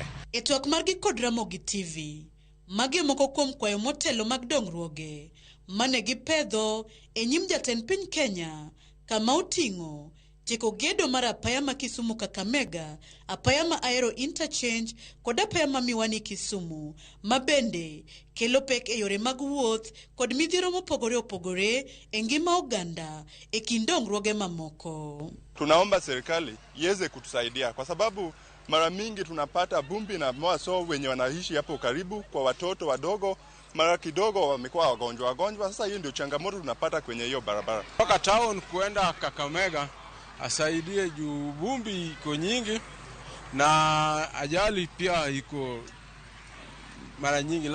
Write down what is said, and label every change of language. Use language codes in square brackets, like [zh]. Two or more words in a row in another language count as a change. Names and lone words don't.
[luo] E twak margi kod Ramogi TV, magi moko kuom kwayo motelo mag dongruoge mane gipedho e nyim jatend piny Kenya kama oting'o tieko gedo mar apaya ma Kisumu Kakamega, apaya ma Aero Interchange kod apaya ma Miwani Kisumu, ma bende kelo pek e yore mag wuoth kod midhiero mopogore opogore e ngima oganda e kind dongruoge mamoko. [sw] Tunaomba serikali iweze kutusaidia kwa sababu mara mingi tunapata vumbi na mwaso wenye wanaishi hapo karibu kwa watoto wadogo mara kidogo wamekuwa wagonjwa. Sasa hiyo ndio changamoto tunapata kwenye hiyo barabara. Kutoka town kuenda Kakamega asaidie juu vumbi iko nyingi na ajali pia iko mara nyingi.